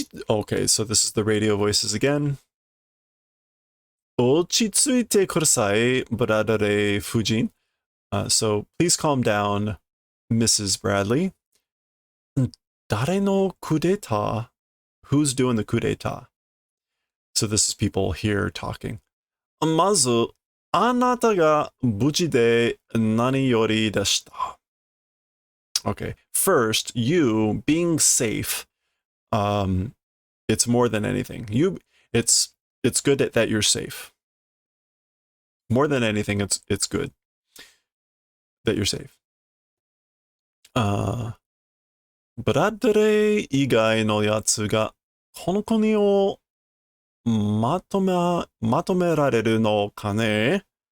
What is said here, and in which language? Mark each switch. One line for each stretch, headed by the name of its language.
English: Okay, so this is the radio voices again.
Japanese: 落ち着いてください、Bradley Fujin.
English: So please calm down, Mrs. Bradley.
Japanese: 誰のクーデター?
English: Who's doing the coup d'etat? So this is people here talking.
Japanese: まず、あなたが無事で何よりでした。
English: Okay, first, you being safe. It's more than anything. It's good that you're safe. More than anything, it's good that you're safe.
Japanese: ブラッドレイ以外のやつがこの国をまとめられるのかね。